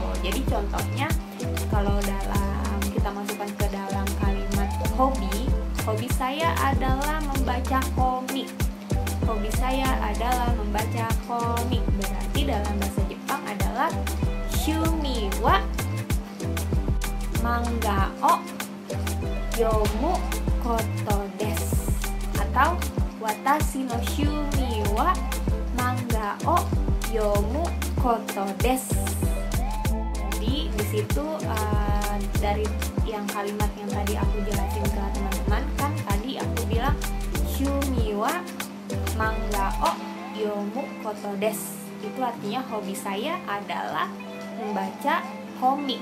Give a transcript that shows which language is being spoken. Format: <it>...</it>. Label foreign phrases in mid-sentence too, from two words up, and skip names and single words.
<id>Jadi contohnya kalau kita masukkan ke dalam kalimat hobi saya adalah membaca komik. Hobi saya adalah membaca komik, berarti dalam bahasa Jepang adalah</id> <ja>趣味は漫画を読むことです,</ja> <id>atau</id> <ja>私の趣味は漫画を読むことです.</ja> <id>Jadi di situ dari yang kalimat yang tadi aku jelasin ke teman-teman kan, tadi aku bilang</id> <ja>趣味は漫画を読むことです,</ja> <id>itu artinya hobi saya adalah membaca komik.</id>